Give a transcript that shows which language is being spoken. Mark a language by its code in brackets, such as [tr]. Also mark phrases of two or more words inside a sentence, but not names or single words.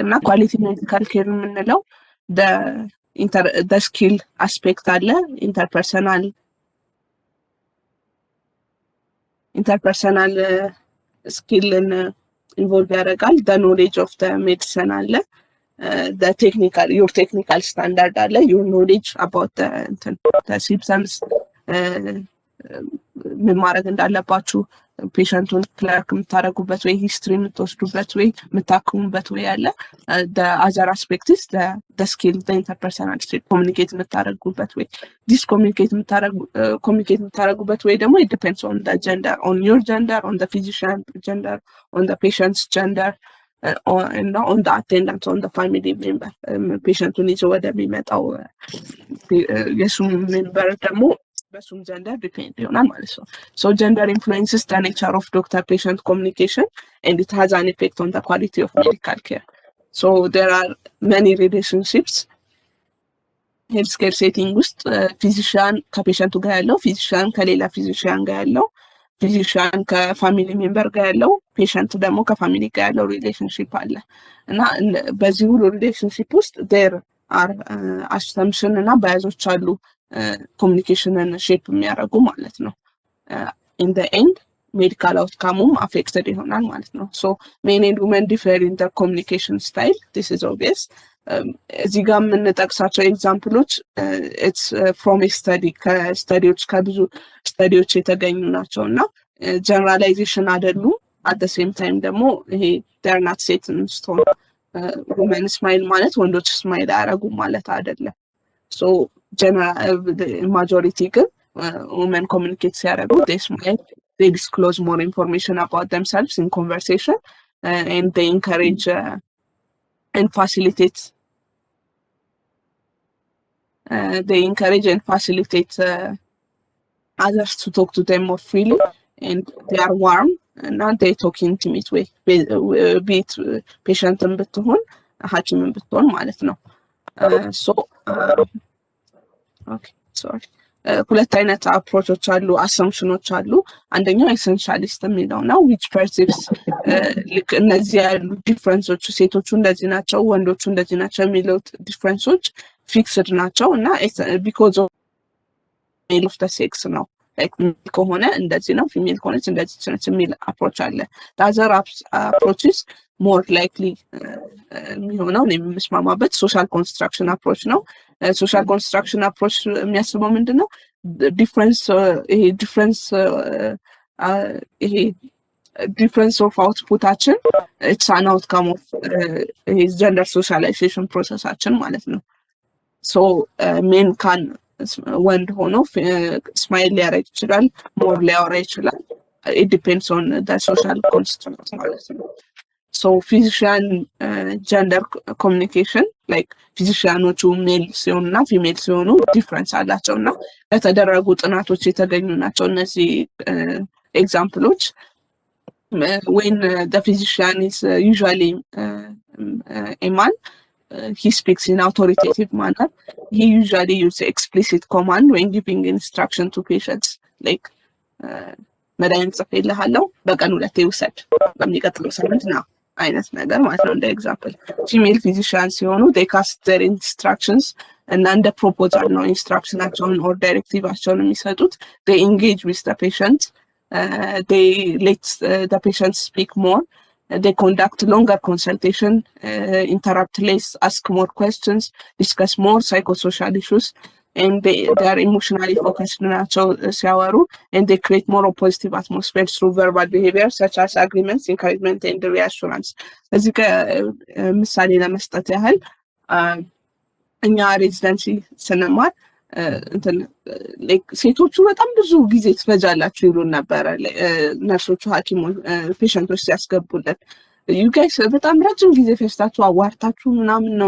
[en] እና quality medical care የምንለው the skill aspect አለ interpersonal skill involve ያደርጋል the knowledge of the medicine አለ your technical standard አለ your knowledge about the symptoms [am] ምን ማድረግ እንዳለባችሁ ፔሸንቱን ክለርክ የምታደርጉበት ወይ ሂስትሪ የምትወስዱበት ወይ የምታክሙበት ወይ አለ [en] the other aspect is the skill the interpersonal skill communicate [am] የምታደርጉበት ወይ communicate የምታደርጉበት ወይ ደግሞ [en] it depends on the gender on your gender on the physician gender on the patient's gender and on the attendant on the family member [am] ፔሸንቱን ይዞ ወደሚመጣው የሱ ሜምበር ደግሞ በሱም [en] gender depend [am] ይሆናል ማለት ነው [en] so gender influences the nature of doctor patient communication and it has an effect on the quality of medical care so there are many relationships healthcare setting ውስጥ physician [am] ከፔሸንቱ ጋር ያለው [en] physician ከሌላ physician [am] ጋር ያለው [en] physician [am] ከፋሚሊ ሜምበር ጋር ያለው [en] ፔሸንት [am] ደግሞ ከፋሚሊ ጋር ያለው ሪሌሽንሺፕ አለ እና በዚህ ሁሉ ሪሌሽንሺፕ ውስጥ [en] there are assumption [am] እና biases አሉ ኮሙኒኬሽንን ሼፕ የሚያደርጉ ማለት ነው [en] in the end medical outcome affected [am] ይሆናል ማለት ነው [en] so men and women differ in their communication style this is obvious [am] እዚህ ጋር የምንጠቅሳቸው ኤግዛምፕሎች [en] it's from a study [am] ከስታዲዎች ከብዙ ስታዲዎች የተገኙ ናቸው እና ጀነራላይዜሽን አይደሉም [en] at the same time [am] ደግሞ ይሄ [en] they're not set in stone women smile [am] ማለት ወንዶች ስማይል አያደርጉም ማለት አይደለም [en] so general majority ግን women communicate ሲያደርጉ they smile they disclose more information about themselves in conversation and they encourage and facilitate others to talk to them more freely and they are warm and they talk intimate way be it patient [am] ብትሆን ሐኪምን ብትሆን ማለት ነው [en] so okay sorry [am] ሁለት አይነት አፕሮቾች አሉ አሰምፕሽኖች አሉ አንደኛው ኤሰንሻሊስት የሚለው ነው [en] which perceives [am] ልክ እነዚህ ያሉ ዲፈረንሶች ሴቶቹ እንደዚህ ናቸው ወንዶቹ እንደዚህ ናቸው የሚለው ዲፈረንሶች ፊክስድ ናቸው እና [en] because of male of the sex [am] ነው like ከሆነ እንደዚህ ነው ፊሜል ከሆነች እንደዚህ ነች የሚል አፕሮች አለ [en] the other approaches more likely [am] የሚሆነው የምስማማበት ሶሻል ኮንስትራክሽን አፕሮች ነው ሶሻል ኮንስትራክሽን አፕሮች የሚያስበው ምንድነው [en] difference of outputአችን it's an outcome of his gender socialization processአችን [am] ማለት ነው [en] so men can [am] ወንድ ሆኖ ስማይል ሊያደርግ ይችላል ሞር ሊያወራ ይችላል [en] it depends on the social construct [am] ማለት ነው [en] so physician gender communication like physicianoቹ [am] ሜል ሲሆኑና ፊሜል ሲሆኑ ዲፈረንስ አላቸውና ለተደረጉ ጥናቶች የተገኙ ናቸው እነዚህ ኤግዛምፕሎች [en] when the physician is usually a man he speaks in authoritative manner he usually uses explicit command when giving instruction to patients like [am] መድኃኒት ጽፌልሃለሁ በቀን 2 ውሰድ በሚቀጥለው ሳምንት ነው አይነት ነገር ማለት ነው እንደ ኤግዛምፕል [en] female physician [am] ሲሆኑ [en] they cast their instructions [am] እና እንደ ፕሮፖዛል ነው ኢንስትራክሽናቸውን ኦር ዳይሬክቲቫቸውን የሚሰጡት [en] they engage with the patient they let the patient speak more they conduct longer consultation interrupt less ask more questions discuss more psychosocial issues and they are emotionally focused [am] ናቸው ሲያወሩ [en] and they create more positive atmosphere through verbal behavior such as agreements encouragement and reassurance [am] እዚህ ምሳሌ ለመስጠት ያህል እኛ ሬዚደንሲ ስንማር ሴቶቹ በጣም ብዙ ጊዜ ትፈጃላችሁ ይሉን ነበረ ነርሶቹ፣ ሐኪሞች ፔሸንቶች ሲያስገቡልን [en] you guys [am] በጣም ረጅም ጊዜ ፈጅታችሁ አዋርታችሁ ምናምን ነው